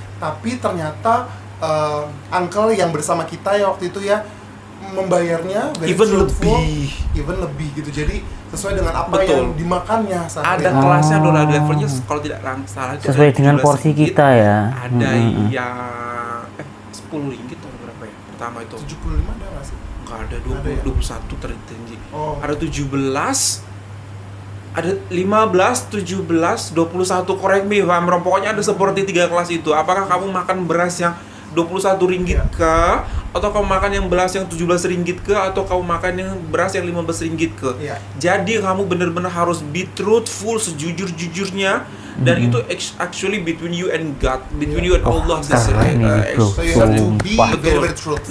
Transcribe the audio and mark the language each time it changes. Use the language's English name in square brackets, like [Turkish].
[Indonesian] Tapi ternyata uncle yang bersama kita ya waktu itu ya membayarnya even lebih gitu. Jadi sesuai dengan apa yang dimakannya sehari. Ada kelasnya, ada levelnya kalau tidak salah sesuai dengan porsi kita ya. Ada yang 10 ringgit atau berapa ya? Pertama itu 75 ada nggak sih? Nggak ada, 21 tertinggi. Ada 17, ada 15, 17, 21, [English] correct me if I'm wrong. [Indonesian] Pokoknya ada seperti 3 kelas itu. Apakah kamu makan beras yang 21 ringgit ke, atau kamu makan yang beras yang 17 ringgit ke, atau kamu makan yang beras yang 15 ringgit ke. Jadi kamu benar-benar harus [English] be truthful, [Indonesian] sejujur-jujurnya. Dan itu [English] actually between you and God, between you and Allah. So you have to be very truthful.